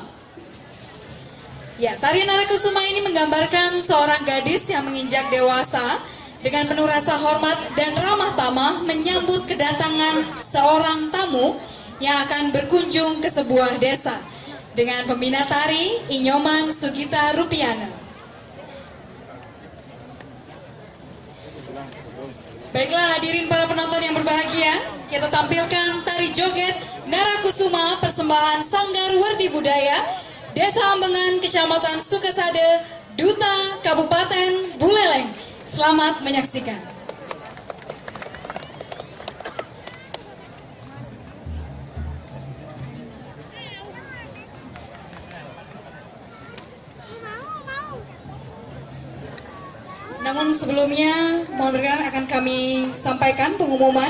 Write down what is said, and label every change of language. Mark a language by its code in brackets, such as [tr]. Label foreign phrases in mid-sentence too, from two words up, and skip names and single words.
[id] Ya, tarian Narakusuma ini menggambarkan seorang gadis yang menginjak dewasa dengan penuh rasa hormat dan ramah tamah menyambut kedatangan seorang tamu yang akan berkunjung ke sebuah desa dengan pembina tari Inyoman Sugita Rupiana. Baiklah hadirin para penonton yang berbahagia, kita tampilkan tari joget Narakusuma persembahan Sanggar Wardi Budaya Desa Ambengan, Kecamatan Sukasade, Duta, Kabupaten Buleleng. Selamat menyaksikan. Namun sebelumnya, mohon berkenan akan kami sampaikan pengumuman.